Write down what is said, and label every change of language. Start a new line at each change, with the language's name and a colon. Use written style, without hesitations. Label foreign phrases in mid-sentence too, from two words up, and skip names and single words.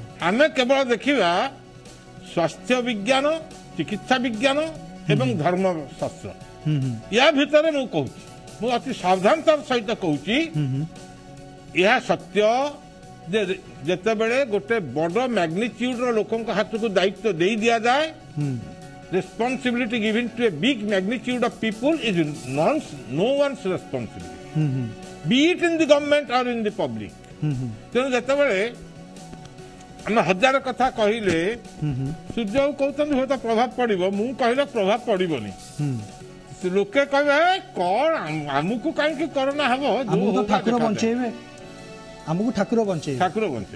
Odia: ଆମେ କେବଳ ଦେଖିବା ସ୍ୱାସ୍ଥ୍ୟ ବିଜ୍ଞାନ, ଚିକିତ୍ସା ବିଜ୍ଞାନ ଏବଂ ଧର୍ମଶାସ୍ତ୍ର। ୟା ଭିତରେ ମୁଁ କହୁଛି, ମୁଁ ଅତି ସାବଧାନତାର ସହିତ କହୁଛି, ଏହା ସତ୍ୟ ଯେ ଯେତେବେଳେ ଗୋଟେ ବଡ ମ୍ୟାଗ୍ନିଚ୍ୟୁଡର ଲୋକଙ୍କ ହାତକୁ ଦାୟିତ୍ୱ ଦେଇ ଦିଆଯାଏ,
English: responsibility given to a big magnitude of people is no one's responsibility, be it in the government or in the public.
Odia: ତେଣୁ ଯେତେବେଳେ ଆମେ ହଜାର କଥା କହିଲେ, ସୂର୍ଯ୍ୟକୁ କହୁଛନ୍ତି ହୁଏତ ପ୍ରଭାବ ପଡିବ, ମୁଁ କହିଲେ ପ୍ରଭାବ ପଡିବନି। ଲୋକେ କହିବେ କଣ ଆମକୁ କାହିଁକି କରୋନା ହବ, ଠାକୁର ବଞ୍ଚେଇବେ, ଆମକୁ ଠାକୁର ବଞ୍ଚେଇବେ।